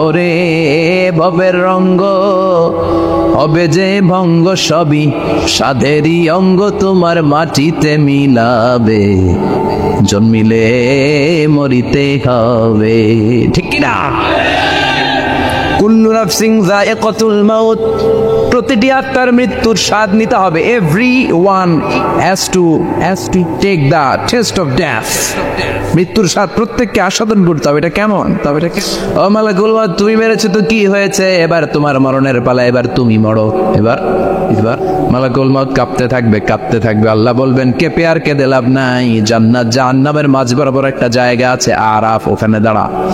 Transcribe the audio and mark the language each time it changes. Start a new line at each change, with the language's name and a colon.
Bangla: ওরে ভবের রঙ্গ, হবে যে ভঙ্গ, সবই সাধেরই অঙ্গ, তোমার মাটিতে মিলাবে, জন্মিলে মরিতে হবে, ঠিক না?
Arabic: কুল্লু নাফসিন যায়িকাতুল মাউত,
Bangla: প্রতিটি আত্মার মৃত্যুর স্বাদ নিতে হবে।
English: Everyone has to take the taste of death.
Bangla: মৃত্যুর স্বাদ প্রত্যেককে আস্বাদন করতে হবে। এটা কেমন? তবে এটা ও মালাকুল মউত, তুমি মেরেছো তো কি হয়েছে, এবার তোমার মরণের পালা, এবার তুমি মরো। এবার মালাকুল মউত কাঁপতে থাকবে। আল্লাহ বলবেন কেঁপে আর কেঁদে লাভ নাই, জান্নাত জাহান্নামের মাঝ বরাবর একটা জায়গা আছে আরাফ, ওখানে দাঁড়া।